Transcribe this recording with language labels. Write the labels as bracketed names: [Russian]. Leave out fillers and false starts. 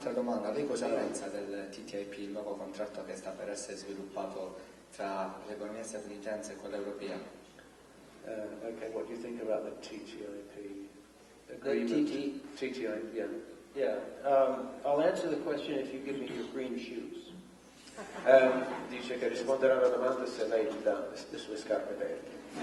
[Italian] Un'altra domanda, lei cosa pensa del TTIP, il nuovo contratto che sta per essere sviluppato tra l'economia statunitense e quella europea? [English] Okay, what do you think about the TTIP agreement? TTIP, yeah. Yeah, I'll answer the question if you give me your green shoes. [Italian] Dice che risponderà alla domanda se lei gli dà le sue scarpe verdi.